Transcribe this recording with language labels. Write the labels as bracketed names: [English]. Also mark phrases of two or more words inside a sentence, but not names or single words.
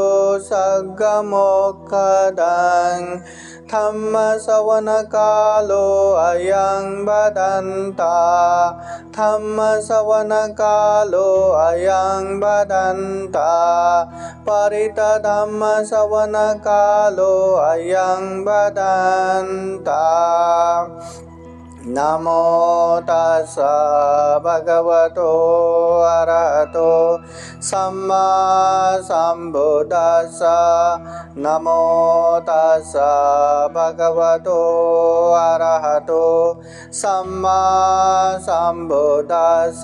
[Pali] सद्गमोक्षदं धम्म श्रवण कालो अयं वदन्ता धम्म श्रवण कालो अयं वदन्ता परित धम्म श्रवण कालो अयं वदन्ता। नमो तस्स भगवतो अरहतो सम्मा सम्बुद्दस्स। नमो तस्स भगवतो अरहतो सम्मा सम्बुद्दस्स।